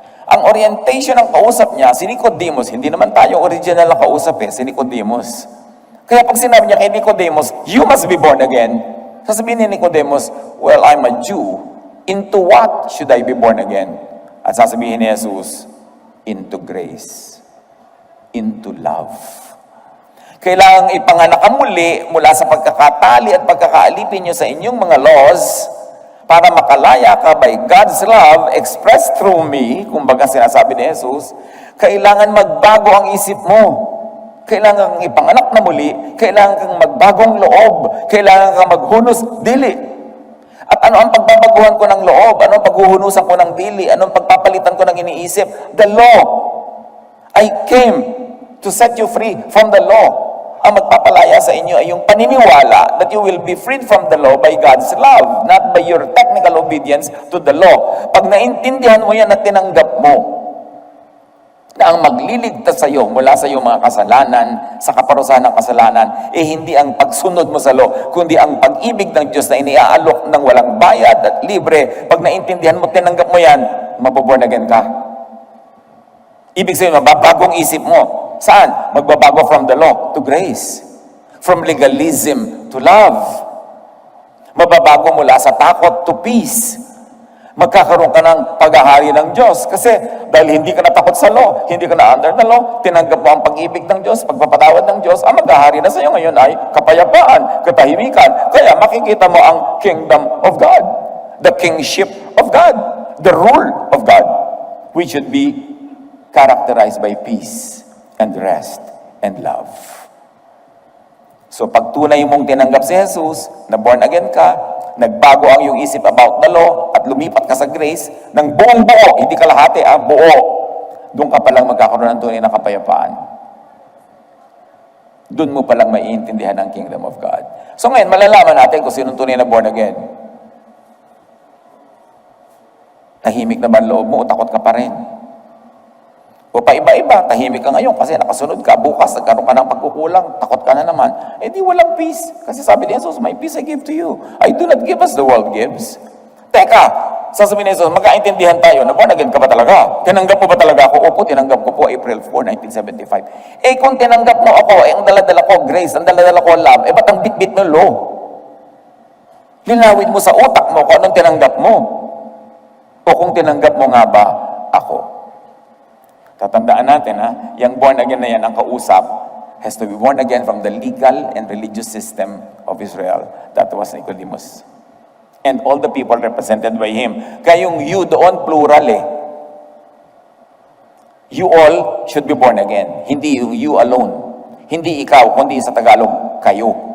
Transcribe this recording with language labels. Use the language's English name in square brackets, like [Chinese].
[Filipino] Ang orientation ng kausap niya, si Nicodemus, hindi naman tayo original na kausap si Nicodemus. Kaya pag sinabi niya kay Nicodemus, [English] you must be born again, [Filipino] sasabihin ni Nicodemus, [English] well, I'm a Jew. Into what should I be born again? [Filipino] At sasabihin ni Jesus, [English] into grace, into love. [Filipino] Kailangang ipanganak ka muli mula sa pagkakatali at pagkakaalipin niyo sa inyong mga laws para makalaya ka [English] by God's love expressed through me, [Filipino] kumbaga sinasabi ni Jesus, kailangan magbago ang isip mo. Kailangan kang ipanganak na muli, kailangan kang magbagong loob, kailangan kang maghunos dili. At ano ang pagbabaguhan ko ng loob? Ano ang paghuhunusan ko ng dili? Ano ang pagpapalitan ko ng iniisip? [English] The law. I came to set you free from the law. [Filipino] Ang magpapalaya sa inyo ay yung paniniwala [English] that you will be freed from the law by God's love, not by your technical obedience to the law. [Filipino] Pag naintindihan mo yan at tinanggap mo na ang magliligtas sa iyo mula sa iyong mga kasalanan, sa kaparusahan ng kasalanan, hindi ang pagsunod mo sa law, kundi ang pag-ibig ng Diyos na iniaalok ng walang bayad at libre. Pag naintindihan mo, tinanggap mo yan, maboborn again ka. Ibig sabihin, mababagong isip mo. Saan? Magbabago [English] from the law to grace. From legalism to love. [Filipino] Mababago mula sa takot [English] to peace. [Filipino] Magkakaroon ka ng paghahari ng Diyos. Kasi dahil hindi ka natakot sa law, hindi ka na [English] under the law, [Filipino] tinanggap mo ang pag-ibig ng Diyos, pagpapatawad ng Diyos, ang maghahari na sa iyo ngayon ay kapayapaan, katahimikan. Kaya makikita mo ang [English] kingdom of God. The kingship of God. The rule of God. Which should be characterized by peace and rest and love. [Filipino] So pag tunay mong tinanggap si Jesus, na born again ka, nagbago ang iyong isip about the law, at lumipat ka sa grace, ng buong buo, hindi kalahati, buo, doon ka palang magkakaroon ng tunay na kapayapaan. Doon mo palang maiintindihan ang kingdom of God. So ngayon, malalaman natin kung sinong tunay na born again. Tahimik na ba ang loob mo o takot ka pa rin? O paiba-iba, tahimik ka ngayon kasi nakasunod ka, bukas nagkaroon ka ng pagkukulang, takot ka na naman, di walang peace. Kasi sabi ni Jesus, [English] my peace I give to you. I do not give as the world gives. [Filipino] Teka, sasabihin ni Jesus, magkaintindihan tayo, na born again ka ba talaga? Tinanggap mo ba talaga ako? Opo, tinanggap ko po April 4, 1975. Kung tinanggap mo ako, ang daladala ko grace, ang daladala ko love, ba't ang bit-bit mo law? Linawin mo sa utak mo kung anong tinanggap mo. O kung tinanggap mo nga ba ako. Tatandaan natin, yung born again na yan, ang kausap, [English] has to be born again from the legal and religious system of Israel. That was Nicodemus. And all the people represented by him. [Filipino] Kaya yung you doon, [English] plural You all should be born again. [Filipino] Hindi yung you alone. Hindi ikaw, kundi sa Tagalog, kayo.